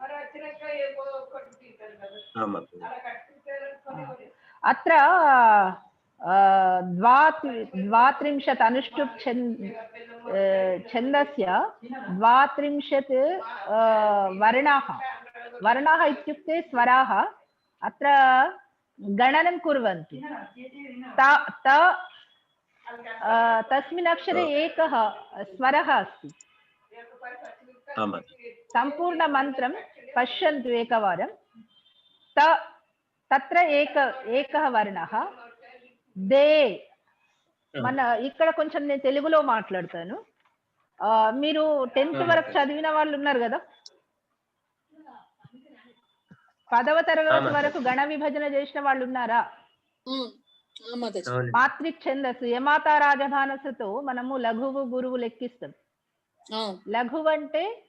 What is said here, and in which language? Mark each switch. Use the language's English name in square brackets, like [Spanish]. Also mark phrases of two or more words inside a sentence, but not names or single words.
[Sanskrit] अत्र 32 अनुष्टुप् छन्दस्य 32 वर्णाः इत्युक्ते स्वराः अत्र गणनं कुर्वन्ति तस्मिन् अक्षरे एकः स्वरः अस्ति सम्पूर्णमन्त्रं पश्यन्तु एकवारं तत्र एकः वर्णः [Telugu] దే మన ఇక్కడ కొంచెం నేను తెలుగులో మాట్లాడతాను మీరు 10th వరకు చదివిన వాళ్ళు ఉన్నారు కదా 10వ తరగతి వరకు గణ విభజన చేసిన వాళ్ళు ఉన్నారా మాత్రిక్ ఛందస్సు యమాత రాజభానసతో మనము లఘువు గురువు లెక్కిస్తాం లఘువు అంటే